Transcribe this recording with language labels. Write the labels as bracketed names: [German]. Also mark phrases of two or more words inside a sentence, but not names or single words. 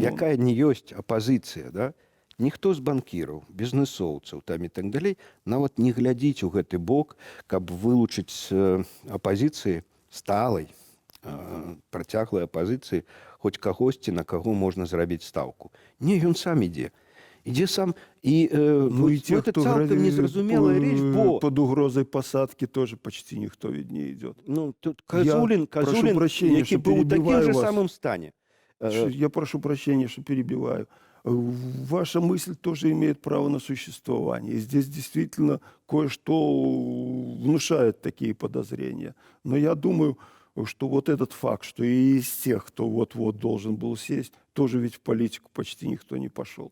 [Belarusian] якая не ёсць апазіцыя, да? Ніхто з банкіраў, бізнесоўцаў там і так далей нават не глядзіць у гэты бок, каб вылучыць з апазіцыі сталай, працяглай апазіцыі хоць кагосьці, на каго можна зрабіць стаўку. Не, ён сам ідзе. Ідзе сам і [Russian] Ну и те, это кто [Belarusian] цалкам незразумелая рэч, бо [Russian] под угрозой посадки, тоже почти никто ведь не идет. ну, тут Я [Belarusian] Казулін, [Russian] прошу прощения, [Belarusian] які [Russian] что [Belarusian] быў у такім [Russian] перебиваю же вас. [Belarusian] самым стане. [Russian] Я прошу прощения, что перебиваю. Ваша мысль тоже имеет право на существование. И здесь действительно кое-что внушает такие подозрения. Но я думаю, что вот этот факт, что и из тех, кто вот-вот должен был сесть, тоже ведь в политику почти никто не пошел.